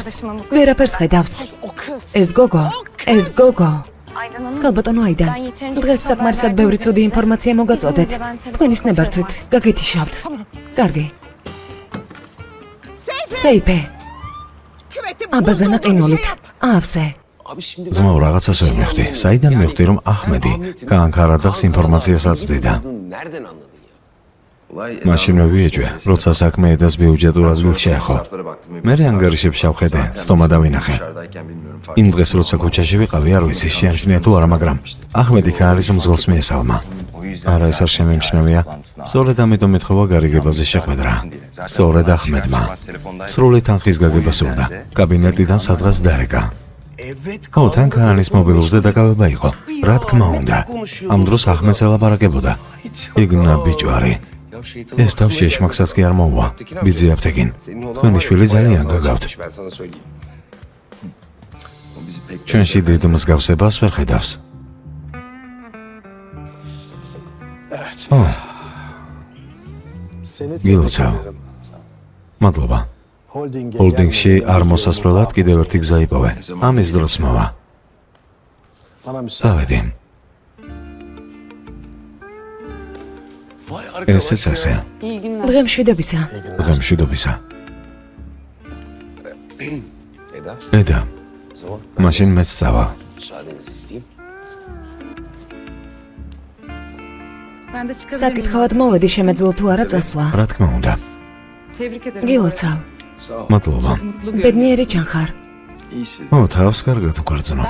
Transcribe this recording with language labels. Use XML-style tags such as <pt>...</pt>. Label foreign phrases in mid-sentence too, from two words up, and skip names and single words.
<ka>ვერაფერს ხედავს. ეს გოგო. კალბატონო აიდან. დღეს საკმარისად ბევრი ცუდი ინფორმაცია მოგაწოდეთ. თქვენის ნებართვით, გაგითიშავთ. კარგი. სეიფე. აბაზანა ყინულით. აავსე.</ka> <tr>Abi şimdi</tr> <ka>ძმაო, რაღაცას ვერ მივხვდი. საიდან მივხვდი, რომ ახმედი კანკარადახს ინფორმაციას აწვდიდა?</ka> <tr>nereden anladın ya? Olay</tr> <ka>მაშინ ვიეჭვე, როცა საქმე ედას ბიუჯეტურად ვილ შეეხო. მე ანგარიშებში შევხედე, ცდომა დავინახე.</ka> <tr>Dışarıdayken bilmiyorum fark</tr> <ka>იმ დღეს როცა ქუჩაში ვიყავი, არ ვიცი შეამჩნია თუ არა, მაგრამ ახმედი ქალის მძღოლს მიესალმა. არა, ეს არ შემემჩნევია. სწორედ ამიტომ ეთხოვა გარიგებაზე შეხვედრა. სწორედ ახმედმა. სრული თანხის გაგება სურდა. კაბინეტიდან სადღაც დარეკა. ო, თან ქალის მობილურზე დაკავება იყო. რა თქმა უნდა. ამ დროს ახმედს ელაპარაკებოდა. იგნა ბიჭვარი. ეს თავში ეშმაკსაც კი არ მოუვა. ბიძი აფთეკინ. თქვენი შვილი ძალიან გაგავთ.</ka> <tr>Ben sana söyleyeyim. O bizi pek</tr> <ka>ჩვენში დიდ მსგავსებას ვერ ხედავს.</ka> <tr>Evet.</tr> <ka>ო,</ka> <tr>Seni</tr> <ka>გილოცავ.</ka> <tr>tebrik ederim.</tr> <ka>მადლობა. ჰოლდინგში არ მოსასვლელად კიდევ ერთი გზა იპოვე. ამის დროც მოვა.</ka> <tr>Bana müsaade.</tr> <ka>წავედი.</ka> <tr>Vay arkadaş</tr> <ka>ესეც ასე. დღემშვიდობისა. დღემშვიდობისა. Eda, ედა,</ka> <tr>o zaman</tr> <ka>მაშინ მეც წავა.</ka> <tr>müsaadenizi isteyeyim.</tr> <ka>საკითხავად მოვედი, შემეძლო თუ არა წასვლა. რა თქმა უნდა. გილოცავ. მადლობა. ბედნიერი ჩანხარ.</ka> <tr>iyisin.</tr> <ka>ო, თავს კარგად უგრძნობ.</ka>